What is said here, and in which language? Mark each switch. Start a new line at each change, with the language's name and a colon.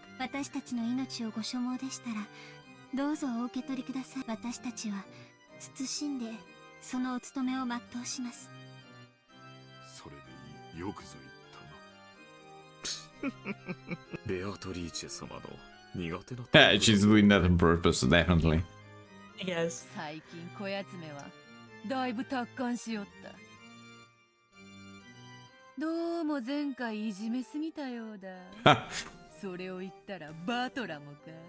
Japanese: 私たちの命をご所望でしたらどうぞお受け取りください。私たちは慎んでそのお務めを全うします。それでいい。よくぞ言ったな。ベアトリーチェ様の苦手な。
English: Yeah, she's doing that on purpose, definitely. Yes.
Japanese: 最近小やつめはだいぶ達観しよった。どうも前回いじめすぎたようだ。それを言ったらバトラもか。